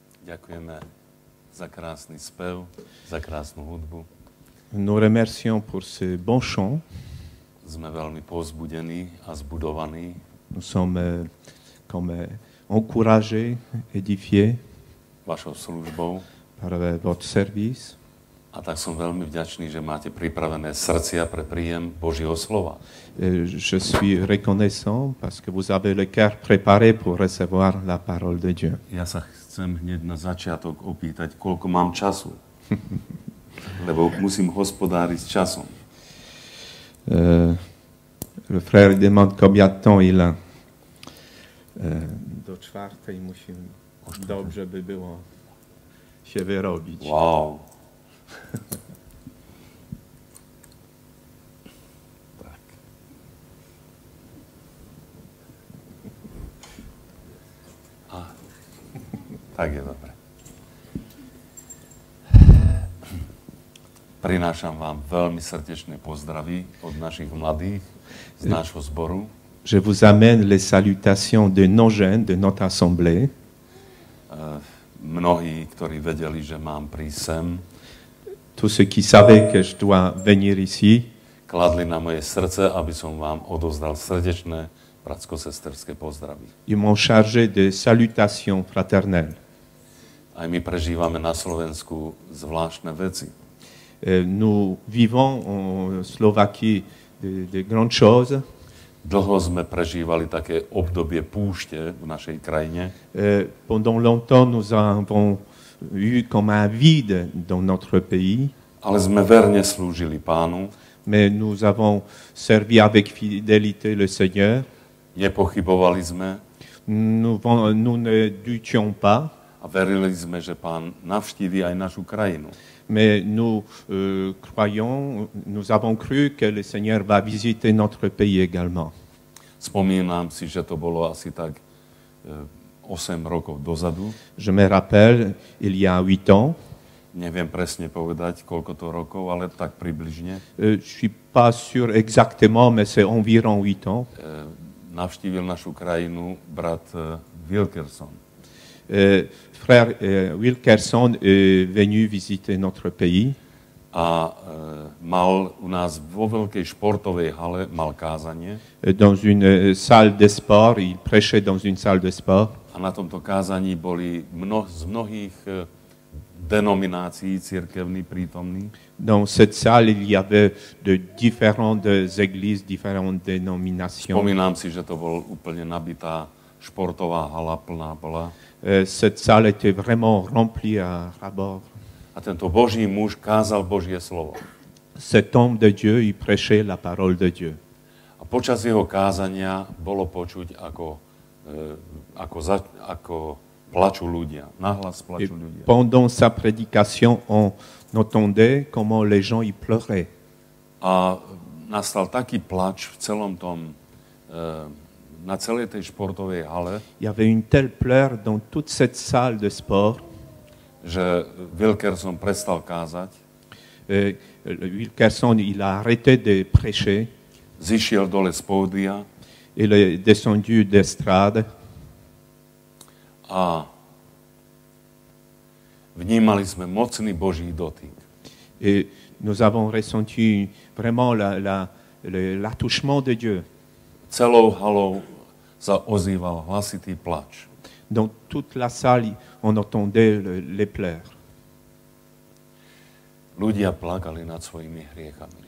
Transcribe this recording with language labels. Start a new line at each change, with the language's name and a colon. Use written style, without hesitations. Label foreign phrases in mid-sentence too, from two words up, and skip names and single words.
Slovak: ďakujeme za krásny spev, za krásnu hudbu.
French: Nous remercions pour ce bon chant.
Slovak: Sme veľmi povzbudení a zbudovaní.
French: Nous sommes encouragés, édifiés
Slovak: Vašou službou.
French: par votre service.
Slovak: A tak som veľmi vďačný, že máte pripravené srdcia pre príjem Božieho slova.
French: Je suis reconnaissant parce que vous avez le cœur préparé pour recevoir la parole de Dieu.
Slovak: Ja sa chcem hneď na začiatok opýtať, koľko mám času. Lebo musím hospodáriť s časom.
French: Le frère demande combien de temps il a.
Polish: Do czwartej musimy dobrze by było się wyrobić.
Slovak: Wow. Tak. Tak je dobre. Prinášam vám veľmi srdečné pozdravy od našich mladých z nášho zboru.
French: Je vous amène les salutations de nos jeunes, de notre assemblée.
Slovak: Mnohí, ktorí vedeli, že mám prísť sem,
French: Tous ceux qui savaient que je dois venir ici,
Slovak: kladli na moje srdce, aby som vám odozdal srdečné bratsko-sesterské pozdravy.
French: ils m'ont chargé de salutations fraternelles.
Slovak: Aj my prežívame na Slovensku zvláštne veci.
French: Nous vivons en Slovaquie de grandes choses.
Slovak: Dlho sme prežívali také obdobie púšte v našej krajine.
French: Pendant longtemps, nous avons eu comme un vide dans notre pays,
Slovak: Ale sme verne slúžili Pánu.
French: mais nous avons servi avec fidélité le Seigneur.
Slovak: Nepochybovali sme
French: Nous ne doutions pas,
Slovak: a verili sme, že Pán navštíví aj našu krajinu.
French: mais nous nous avons cru que le Seigneur va visiter notre pays également.
Slovak: Spomínam si, že to bolo asi tak 8 rokov dozadu.
French: Je me rappelle, il y a 8 ans,
Slovak: Neviem presne povedať, koľko to rokov, ale tak približne.
French: je ne suis pas sûr exactement, mais c'est environ 8 ans,
Slovak: Navštívil našu krajinu brat Wilkerson.
French: frère Wilkerson est venu visiter notre pays.
Slovak: A mal u nás vo veľkej športovej hale mal kázanie.
French: Dans une salle de sport, il prêchait dans une salle de sport.
Slovak: A na tomto kázaní boli z mnohých denominácií cirkevní prítomní.
French: Dans cette salle, il y avait de différentes églises, différentes dénominations.
Slovak: Spomínam si, že to bol úplne nabitá športová hala, plná bola.
French: Cette salle était vraiment remplie à ras-bord.
Slovak: A tento Boží muž kázal Božie slovo.
French: Cet homme de Dieu, il prêchait la parole de Dieu.
Slovak: A počas jeho kázania bolo počuť, ako plačú ľudia. Nahlas
French: Et
Slovak: plačú ľudia.
French: pendant sa prédication, on entendait comment les gens y pleuraient.
Slovak: A nastal taký plač v celom tom, na celej tej športovej hale,
French: Il y avait une telle pleure dans toute cette salle de sport.
Slovak: že Wilkerson prestal kázať,
French: Wilkerson, il a arrêté de prêcher.
Slovak: zišiel dole z pódia
French: Il est descendu d'estrade.
Slovak: a vnímali sme mocný Boží dotyk.
French: Et nous avons ressenti vraiment l'attouchement de Dieu.
Slovak: Celou halou sa ozýval hlasitý plač.
French: Dans toute la salle, on entendait les pleurs.
Slovak: Ľudia plakali nad svojimi hriechami.